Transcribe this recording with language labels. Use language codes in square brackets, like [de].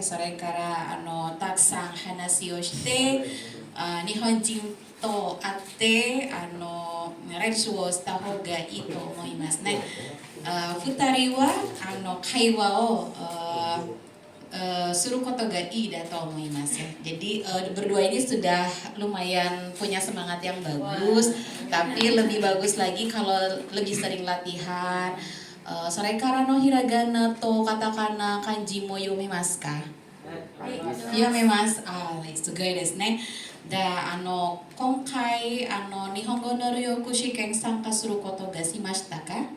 [ja] それからたくさん話をして日本人と会って練習をした方がいいと思いますね。 2人は会話をすることがいいだと思います。 [id] Jadi berdua ini sudah lumayan punya semangat yang bagus, tapi lebih bagus lagi kalau lebih sering latihan. [ja] それからのひらがなとカタカナ漢字も読めますか？読めます。すごいですね。で、今回日本語の留学試験参加することがしましたか？